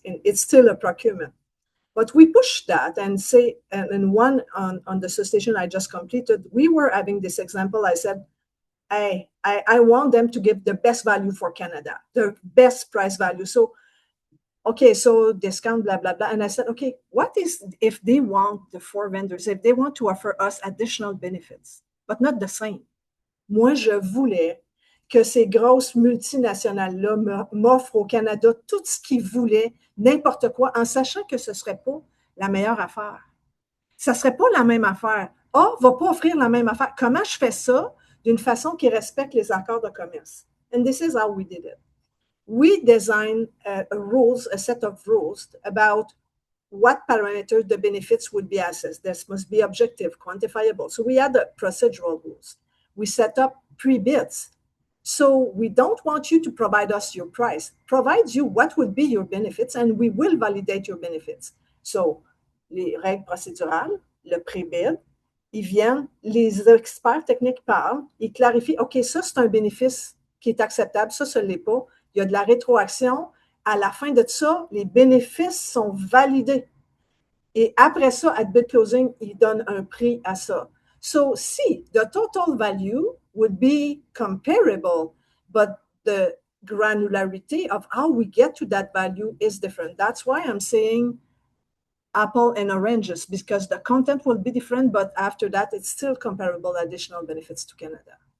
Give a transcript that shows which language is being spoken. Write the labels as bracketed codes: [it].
[en] And it's still a procurement. But we push that and say, and one on the solicitation I just completed, we were having this example. I said, I want them to give the best value for Canada, the best price value. So, okay, so discount, blah, blah, blah. And I said, okay, what is if they want, the 4 vendors, if they want to offer us additional benefits, but not the same? [fr] Moi, je voulais que ces grosses multinationales-là m'offrent au Canada tout ce qu'ils voulaient, n'importe quoi, en sachant que ce ne serait pas la meilleure affaire. Ça ne serait pas la même affaire. A ne va pas offrir la même affaire. Comment je fais ça d'une façon qui respecte les accords de commerce? [en] And this is how we did it. We designed a set of rules about what parameters the benefits would be assessed. This must be objective, quantifiable. So we had the procedural rules. We set up pre-bids. So we don't want you to provide us your price. Provide you what would be your benefits, and we will validate your benefits. [fr] So les règles procédurales, le pré-bid, ils viennent, les experts techniques parlent, ils clarifient, OK, ça, c'est un bénéfice qui est acceptable, ça, ce ne l'est pas. Il y a de la rétroaction. À la fin de ça, les bénéfices sont validés. Et après ça, at bid closing, ils donnent un prix à ça. [en] So, see, the total value would be comparable, but the granularity of how we get to that value is different. That's why I'm saying apple and oranges, because the content will be different, but after that, it's still comparable additional benefits to Canada.